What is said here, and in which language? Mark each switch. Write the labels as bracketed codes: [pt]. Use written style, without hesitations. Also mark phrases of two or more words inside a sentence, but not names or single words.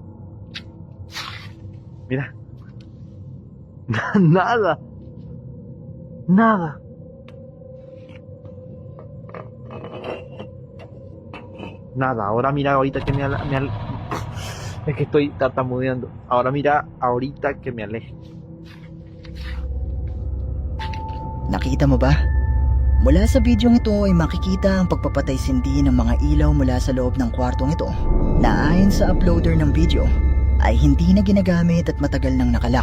[es] Mira. Nada. Nada. Ahora mira ahorita que es que estoy tartamudeando. Ahora mira ahorita que me aleje. [tl] Nakita mo ba? Mula sa bidyong ito ay makikita ang pagpapatay-sindi ng mga ilaw mula sa loob ng kwartong ito na ayon sa uploader ng video ay hindi na ginagamit at matagal nang nakalak.